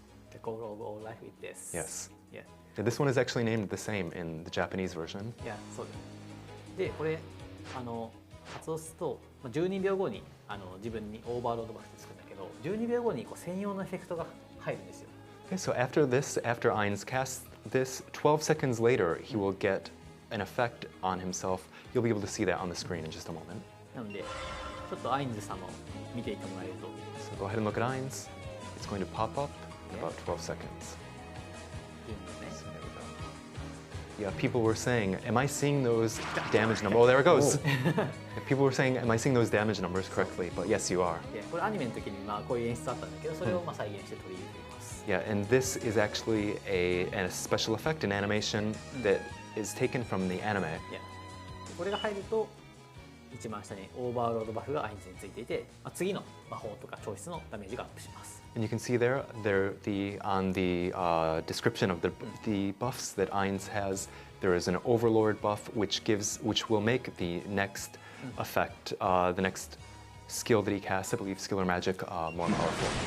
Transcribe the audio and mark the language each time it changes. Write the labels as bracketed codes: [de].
[en] The goal of all life with this. Yes. Yeah. And this one is actually named the same in the Japanese version. [ja] いや、そうです。で、これ、発動すると、まあ12秒後に自分にオーバーロードバフってつくんだけど、12秒後にこう専用のエフェクトが入るんですよ。 [en] Okay, so after this, after Ainz casts this, 12 seconds later, he will get an effect on himself. You'll be able to see that on the screen in just a moment. [ja] なので、ちょっとアインズ様を見ていてもらえると、 [en] So go ahead and look at Ainz. It's going to pop up in about 12 seconds. [ja] いいんですね。 [en] So there we go. Yeah, people were saying, am I seeing those damage numbers? Oh, there it goes. Yeah, people were saying, am I seeing those damage numbers correctly? But yes, you are. [ja] で、これアニメの時にまあこういう演出あったんだけど、それをまあ再現して取り入れています。 [en] Yeah, and this is actually a special effect in animation that is taken from the anime. [ja] いや、これが入ると一番下にオーバーロードバフがアインズについていて、まあ、次の魔法とか調質のダメージがアップします。 [en] And you can see there, on the description of the buffs that Ainz has, there is an Overlord buff which will make the next effect, the next skill that he casts, I believe skill or magic, more powerful.